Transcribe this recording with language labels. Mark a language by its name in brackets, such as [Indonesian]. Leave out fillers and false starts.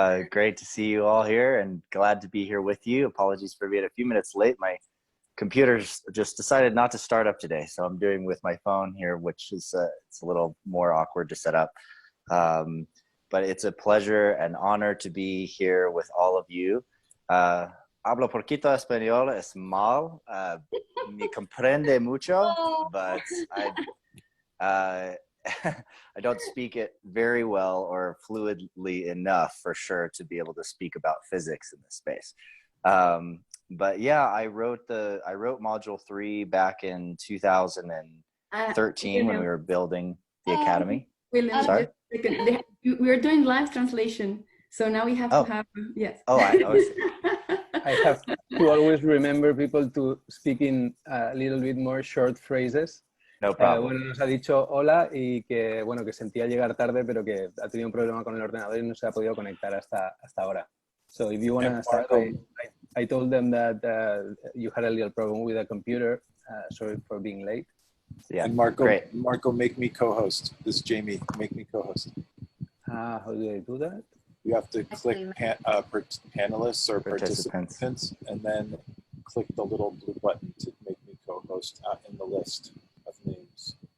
[English] Great to see you all here and glad to be here with you. Apologies for being a few minutes late. My computer's just decided not to start up today, so I'm doing with my phone here, which is it's a little more awkward to set up. But it's a pleasure and honor to be here with all of you. [Spanish] Hablo poquito español, es mal. Me comprende mucho, [English] but I don't speak it very well or fluidly enough for sure to be able to speak about physics in this space. But yeah, I wrote module 3 back in 2013 when we were building the academy. William, sorry? We're doing live translation, so now we have to have, yes. Oh, I have to always remember people to speak in a little bit more short phrases. No problem. [Spanish] Bueno, nos ha dicho hola y que, bueno, que sentía llegar tarde, pero que ha tenido un problema con el ordenador y no se ha podido conectar hasta ahora. [English] So if you want to start, I told them that you had a little problem with the computer. Sorry for being late. Yeah, and Marco, great. Marco, make me co-host. This is Jamie. Make me co-host. How do I do that? You have to click panelists or participants, and then click the little blue button to make me co-host in the list of names.